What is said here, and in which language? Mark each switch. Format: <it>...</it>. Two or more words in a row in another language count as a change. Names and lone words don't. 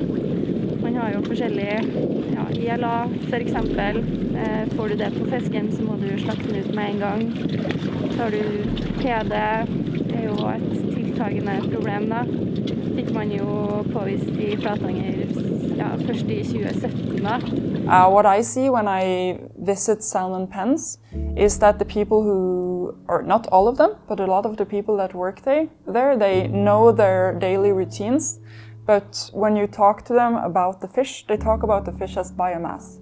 <no>Man har jo forskjellige, ILA for eksempel. Får du det på fisken så må du slakte den ut med en gang. Så har du PD, det jo et tiltagende problem da. Fikk man jo påvist i Flatanger først i 2017 da.</no> <en>What I see when I visit salmon pens is that the people who, or not all of them, but a lot of the people that work there, they know their daily routines. But when you talk to them about the fish, they talk about the fish as biomass.</en>